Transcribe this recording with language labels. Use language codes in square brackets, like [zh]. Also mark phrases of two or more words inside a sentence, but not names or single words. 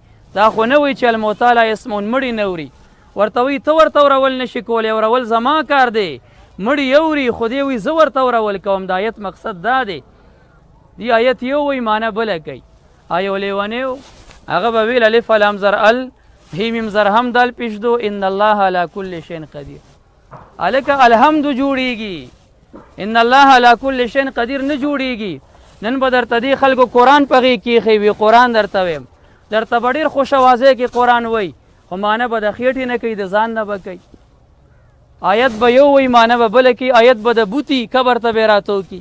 [ps] دا خو نه وایي چې [ar] الموتى لا یسمعون، [ps] مړي نه اوري، ورته وایي ته ورته ورول نشي کولی، ورول زما کار دی. مړي اوري، خدای وایي زه ورته ورول کوم. د آیت مقصد دا دی، دی آیت یو وایي معنی بله کوي. یو لیونی و، هغه به ویل الف لام زر ال هی میم زر هم دال پیش دو [ar] ان الله علی کل شیء قدیر. [ps] الکه الحمد جوړیږي، [ar] ان الله علی کل شیء قدیر [ps] نه جوړیږي. نن به درته دې خلکو قرآن په غېږ کې ایښی وي، قرآن درته ویم، درته به ډېر خوش اوازۍ کې قرآن وایي، خو معنی به د خېټې نه کوي، د ځان نه به کوي. آیت به یو وایي، معنی به بله کوي. آیت به د بوتي قبر ته به یې راتوکي.